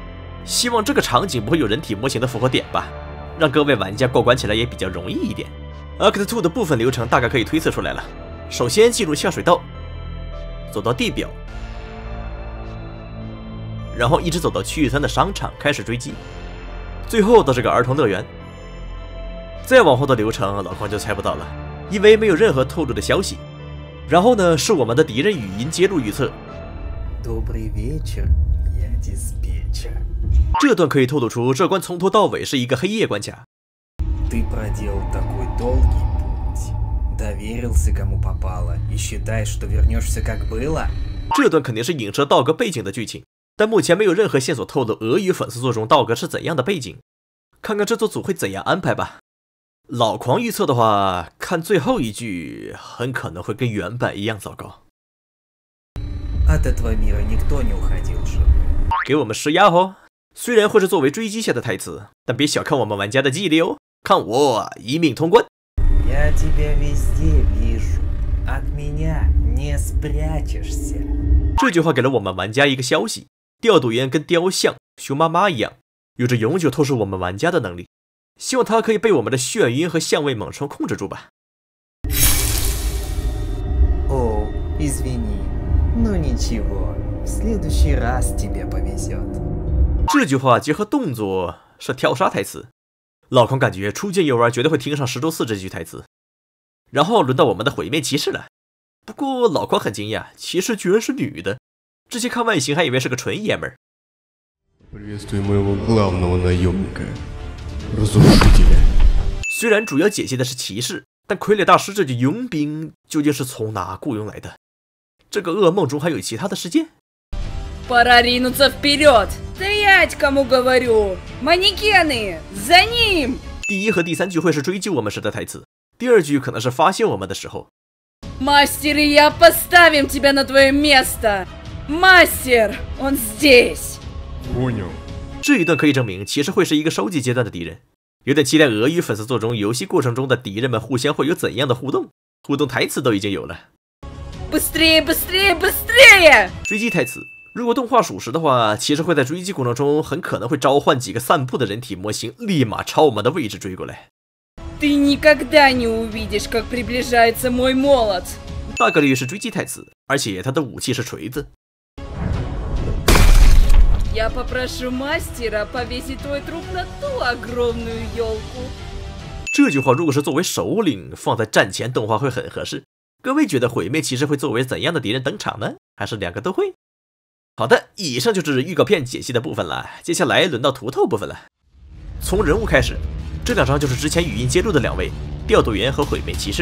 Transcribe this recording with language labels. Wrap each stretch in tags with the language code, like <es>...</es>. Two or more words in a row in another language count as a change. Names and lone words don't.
<zh>希望这个场景不会有人体模型的复活点吧，让各位玩家过关起来也比较容易一点。ACT 2的部分流程大概可以推测出来了，首先进入下水道，走到地表，然后一直走到区域3的商场开始追击，最后到这个儿童乐园。再往后的流程老狂就猜不到了，因为没有任何透露的消息。然后呢，是我们的敌人语音揭露预测。</zh> <ru>Добрый вечер, я диспетчер.</ru> <zh>这段可以透露出这关从头到尾是一个黑夜关卡。</zh> <ru>Ты проделал такой долгий путь, доверился кому попало и считаешь, что вернешься как было?</ru> <zh>这段肯定是影射道格背景的剧情，但目前没有任何线索透露俄语粉丝作中道格是怎样的背景，看看制作组会怎样安排吧。老狂预测的话，看最后一句很可能会跟原版一样糟糕。</zh> <ru>От этого мира никто не уходил живым.</ru> <zh>给我们施压哦，虽然会是作为追击下的台词，但别小看我们玩家的记忆力哦，看我一命通关。</zh> <ru>Я тебя везде вижу, от меня не спрячешься.</ru> <zh>这句话给了我们玩家一个消息，调度员跟雕像熊妈妈一样，有着永久透视我们玩家的能力，希望它可以被我们的眩晕和相位猛冲控制住吧。</zh> <ru>О, извини, но ничего, в следующий раз тебе повезет.</ru> <zh>这句话结合动作是跳杀台词，老狂感觉初见游玩绝对会听上石周4这句台词。然后轮到我们的毁灭骑士了，不过老狂很惊讶，骑士居然是女的，之前看外形还以为是个纯爷们儿。</zh> <ru>Приветствую моего главного наемника, разрушителя.</ru> <zh>虽然主要解析的是骑士，但傀儡大师这具佣兵究竟是从哪雇佣来的？这个噩梦中还有其他的事件？</zh> <ru>Пора ринуться вперед! Стоять, кому говорю! Манекены! За ним!</ru> <zh>第1和第3句会是追击我们时的台词，第2句可能是发现我们的时候。</zh> <ru>Мастер и я поставим тебя на твое место! Мастер! Он здесь! Понял.</ru> <zh>这一段可以证明骑士会是一个收集阶段的敌人，有点期待俄语粉丝作中游戏过程中的敌人们互相会有怎样的互动台词都已经有了。</zh> <ru>Быстрее, быстрее, быстрее!</ru> <zh>追击台词，如果动画属实的话，骑士会在追击过程中很可能会召唤几个散步的人体模型，立马朝我们的位置追过来。</zh> <ru>Ты никогда не увидишь, как приближается мой молот.</ru> <zh>大概率是追击台词，而且他的武器是锤子。</zh> <ru>Я попрошу мастера повесить твой труп на ту огромную елку。</ru> <zh>这句话如果是作为首领放在战前动画会很合适。各位觉得毁灭骑士会作为怎样的敌人登场呢？还是两个都会？好的，以上就是预告片解析的部分了，接下来轮到图透部分了。从人物开始，这两张就是之前语音揭露的两位调度员和毁灭骑士。</zh>